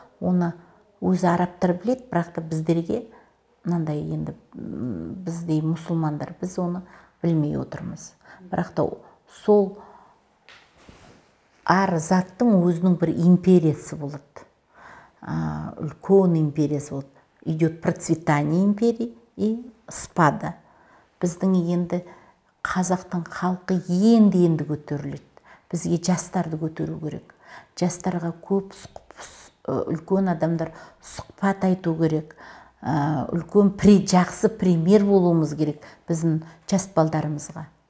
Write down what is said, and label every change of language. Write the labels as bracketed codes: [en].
[kk] Оны өзі арабтар біледі, бірақ та біздерге мынандай, енді біздей мұсылмандар, біз оны білмей отырмыз. Бірақ та сол әр заттың өзінің бір империясы болады. Үлкен империясы болады. [ru] Идет процветание империи и спада. [kk] Біздің енді қазақтың халқы енді көтеріледі. Бізге жастарды көтеру керек. Жастарға көп үлкен адамдар сұхбат айту керек. Үлкен жақсы пример болуымыз керек біздің жас балдарымызға.